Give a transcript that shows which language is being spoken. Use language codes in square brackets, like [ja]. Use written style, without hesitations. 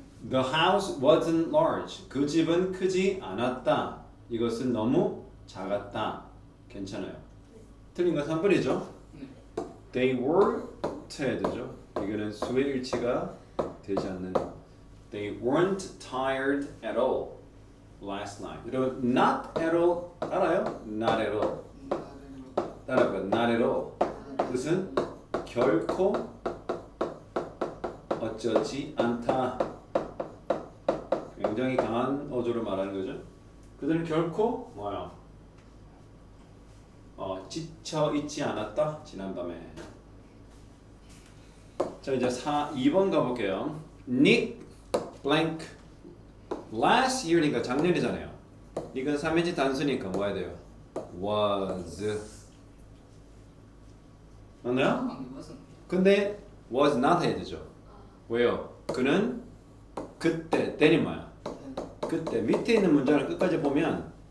[en] The house wasn't large. [ko] 그 집은 크지 않았다. 이것은 너무 작았다. 괜찮아요. 틀린 건 3번이죠? [en] They weren't [ko] 해야 되죠. 이거는 수의 일치가 되지 않는. [en] They weren't tired at all last night. [ko] 여러분, not at all 알아요? [en] Not at all. [ko] 따라해봐. [en] Not at all. [ko] 뜻은 결코 어쩌지 않다. 굉장히 강한 어조로 말하는 거죠. 그들은 결코 뭐야? 지쳐 있지 않았다. 지난밤에. 자 이제 2번 가볼게요. [en] Nick blank last year니까 [ko] 작년이잖아요. 이건 3인칭 단수니까 뭐 해야 돼요? Was 맞나요? 근데 [en] was not [ko] 해야 되죠. 왜요? 그는 그때 then이 뭐야? 그때 밑에 있는 문장을 끝까지 보면